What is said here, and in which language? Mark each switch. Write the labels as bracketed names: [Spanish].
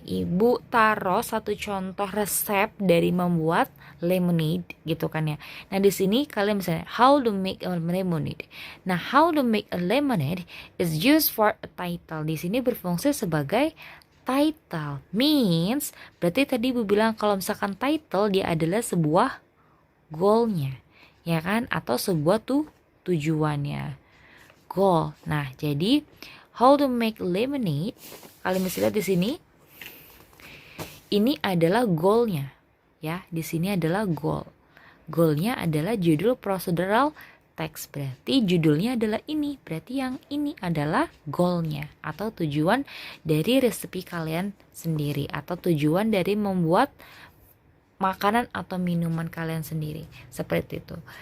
[Indonesian] Ibu taruh satu contoh resep dari membuat lemonade, gitu kan ya. Nah di sini kalian misalnya [English] how to make a lemonade. Nah how to make a lemonade is used for a title. [Indonesian] Di sini berfungsi sebagai title, means berarti tadi Ibu bilang kalau misalkan title dia adalah sebuah goalnya, ya kan, atau sebuah tujuannya, goal. Nah jadi [English] how to make lemonade, [Indonesian] kalian bisa lihat di sini ini adalah goalnya ya, di sini adalah goalnya adalah judul procedural text, berarti judulnya adalah ini, berarti yang ini adalah goalnya atau tujuan dari resepi kalian sendiri atau tujuan dari membuat makanan atau minuman kalian sendiri, seperti itu.